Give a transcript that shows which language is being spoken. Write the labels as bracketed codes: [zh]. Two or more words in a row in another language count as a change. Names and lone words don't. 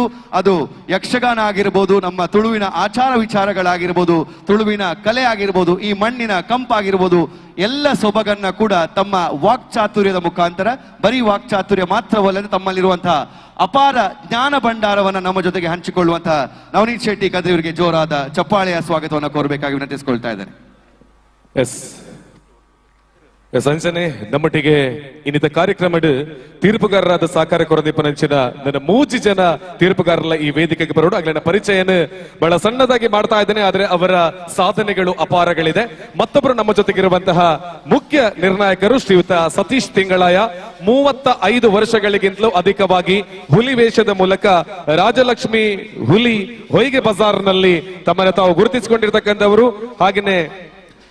[kn] ಅದು ಯಕ್ಷಗಾನ ಆಗಿರ್ಬೋದು, ನಮ್ಮ ತುಳುವಿನ ಆಚಾರ ವಿಚಾರಗಳಾಗಿರ್ಬೋದು, ತುಳುವಿನ ಕಲೆ ಆಗಿರ್ಬೋದು, ಈ ಮಣ್ಣಿನ ಕಂಪಾಗಿರ್ಬೋದು, ಎಲ್ಲ ಸೊಬಗನ್ನ ಕೂಡ ತಮ್ಮ ವಾಕ್ಚಾತುರ್ಯದ ಮುಖಾಂತರ, ಬರೀ ವಾಕ್ಚಾತುರ್ಯ ಮಾತ್ರವಲ್ಲದೆ ತಮ್ಮಲ್ಲಿರುವಂತಹ ಅಪಾರ ಜ್ಞಾನ ಭಂಡಾರವನ್ನ ನಮ್ಮ ಜೊತೆಗೆ ಹಂಚಿಕೊಳ್ಳುವಂತಹ ನವನೀತ್ ಶೆಟ್ಟಿ ಕದ್ರಿ ಅವರಿಗೆ ಜೋರಾದ ಚಪ್ಪಾಳೆಯ ಸ್ವಾಗತವನ್ನು ಕೋರಬೇಕಾಗಿ ವಿನಂತಿಸಿಕೊಳ್ತಾ ಇದ್ದೇನೆ. [tcy] ಅಂಚನೆ ನಮ್ಮೊಟ್ಟಿಗೆ ಇನ್ನಿತ ಕಾರ್ಯಕ್ರಮಡ್ ತೀರ್ಪುಗಾರರಾದ ಸಹಕಾರ ಕೊರದೀಪನಂಚಿನ ನನ್ನ 3 ಜನ ತೀರ್ಪುಗಾರರ ಈ ವೇದಿಕೆಗೆ ಬರೋಡು ಆಗ್ಲಿನ ಪರಿಚಯನ [kn] ಬಹಳ ಸಣ್ಣದಾಗಿ ಮಾಡ್ತಾ ಇದ್ದೇನೆ. ಆದ್ರೆ ಅವರ ಸಾಧನೆಗಳು ಅಪಾರಗಳಿದೆ. ಮತ್ತೊಬ್ಬರು ನಮ್ಮ ಜೊತೆಗಿರುವಂತಹ ಮುಖ್ಯ ನಿರ್ಣಾಯಕರು ಶ್ರೀಯುತ ಸತೀಶ್ ತಿಂಗಳಾಯ. 35 ವರ್ಷಗಳಿಗಿಂತಲೂ ಅಧಿಕವಾಗಿ ಹುಲಿ ವೇಷದ ಮೂಲಕ ರಾಜಲಕ್ಷ್ಮಿ ಹುಲಿ ಹೊಯ್ಗೆ ಬಜಾರ್ನಲ್ಲಿ ತಮ್ಮನ್ನು ತಾವು ಗುರುತಿಸಿಕೊಂಡಿರ್ತಕ್ಕಂಥವರು.